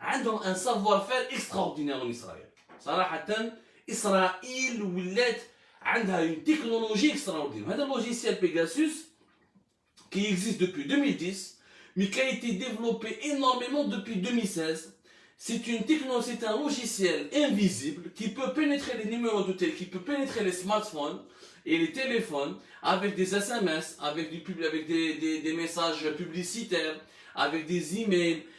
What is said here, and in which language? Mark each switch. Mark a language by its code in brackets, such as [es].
[fr] Ils ont un savoir-faire extraordinaire en Israël. [ar] صراحة إسرائيل ولات عندها [fr] une technologie extraordinaire. [ar] هذا [fr] logiciel Pegasus qui existe depuis 2010, mais qui a été développé énormément depuis 2016. C'est un logiciel invisible qui peut pénétrer les numéros de téléphone, qui peut pénétrer les smartphones et les téléphones avec des SMS, avec des messages publicitaires, avec des emails.